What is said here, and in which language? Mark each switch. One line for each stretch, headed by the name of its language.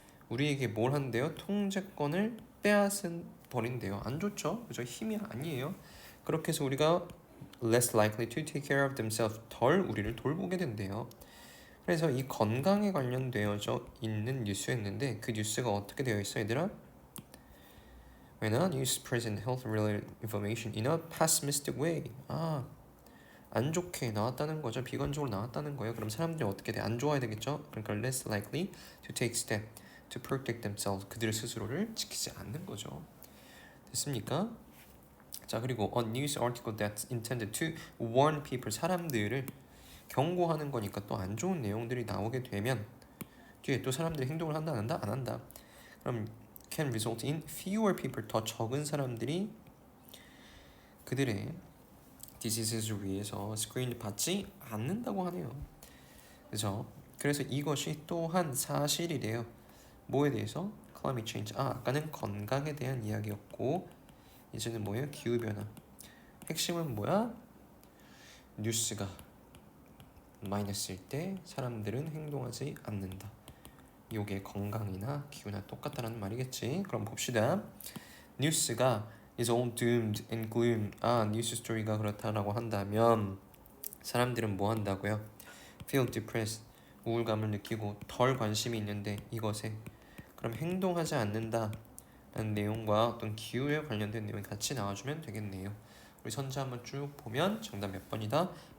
Korean: 우리에게 뭘 한대요? 통제권을 빼앗은 버린대요. 안 좋죠? 그죠? 힘이 아니에요. 그렇게 해서 우리가
English: less likely to take care of themselves,
Korean: 덜 우리를 돌보게 된대요. 그래서 이 건강에 관련되어져 있는 뉴스였는데 그 뉴스가 어떻게 되어 있어, 얘들아?
English: When a news present health-related information in a pessimistic way.
Korean: 안 좋게 나왔다는 거죠. 비관적으로 나왔다는 거예요. 그럼 사람들이 어떻게 돼? 안 좋아야 되겠죠? 그러니까
English: less likely to take step to protect themselves.
Korean: 그들 스스로를 지키지 않는 거죠. 됐습니까? 자, 그리고
English: a news article that's intended to warn people,
Korean: 사람들을 경고하는 거니까 또 안 좋은 내용들이 나오게 되면 뒤에 또 사람들이 행동을 한다 안 한다? 안 한다. 그럼
English: can result in fewer people,
Korean: 더 적은 사람들이 그들의 디시즈를 위해서 스크린 받지 않는다고 하네요. 그죠? 그래서 이것이 또한 사실이래요. 뭐에 대해서?
English: climate change.
Korean: 아까는 건강에 대한 이야기였고 이제는 뭐예요? 기후변화. 핵심은 뭐야? 뉴스가 마이너스일 때 사람들은 행동하지 않는다. 요게 건강이나 기후나 똑같다라는 말이겠지. 그럼 봅시다. 뉴스가
English: is all doomed and gloom.
Korean: 뉴스 스토리가 그렇다라고 한다면 사람들은 뭐 한다고요?
English: feel depressed.
Korean: 우울감을 느끼고 덜 관심이 있는데 이것에 그럼 행동하지 않는다 라는 내용과 어떤 기후에 관련된 내용이 같이 나와주면 되겠네요. 우리 선지 한번 쭉 보면 정답 몇 번이다?